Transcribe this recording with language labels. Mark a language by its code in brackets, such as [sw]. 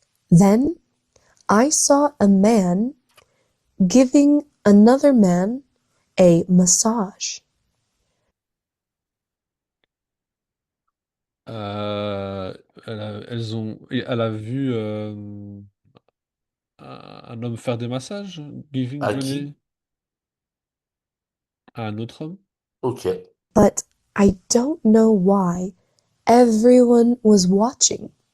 [en] Then I saw a man giving another man a massage. [fr] Euh, elle a vu un homme faire des massages, À donner qui? à un autre homme. Ok. [en] But I don't know why everyone was watching.